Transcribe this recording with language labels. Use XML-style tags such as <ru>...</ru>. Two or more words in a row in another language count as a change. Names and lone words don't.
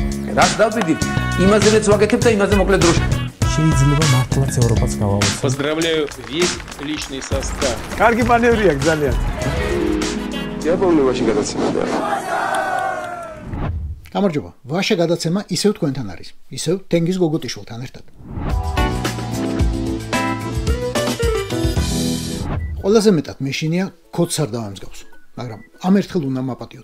<ka>რაც დავიდით, იმაზეც ვაკეთებ და იმაზე მოკლედ დროში. შეიძლება მართლაც ევროპაც გავავოცოთ.</ka> <ru>Поздравляю весь личный состав.</ru> <ka>კარგი მანევრია ძალიან. დიაპოლოვაში გადაცემა. გამარჯობა. ვაშა გადაცემა ისევ თქვენთან არის. ისევ თენგიზ გოგოტიშვილთან ერთად. ყველაზე მეტად მეშინია კოდს არ დავამსგავს, მაგრამ ამ ერთხელ უნდა მაპატიოთ.</ka>